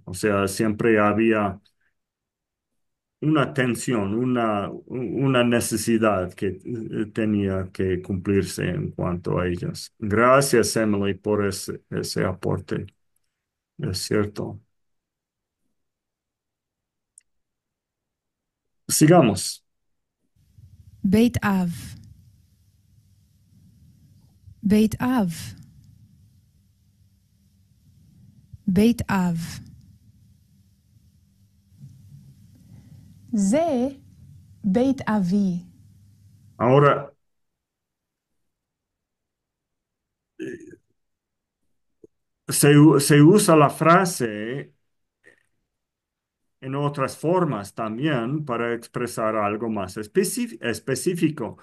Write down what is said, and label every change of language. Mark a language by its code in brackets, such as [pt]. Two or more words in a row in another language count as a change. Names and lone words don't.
[es] O sea, siempre había una tensión, una necesidad que tenía que cumplirse en cuanto a ellas. Gracias, Emily, por ese aporte. Es cierto. Sigamos. [he] בית אב. בית אב. בית אב. זה בית אבי. [es] Ahora, se usa la frase en otras formas también para expresar algo más específico.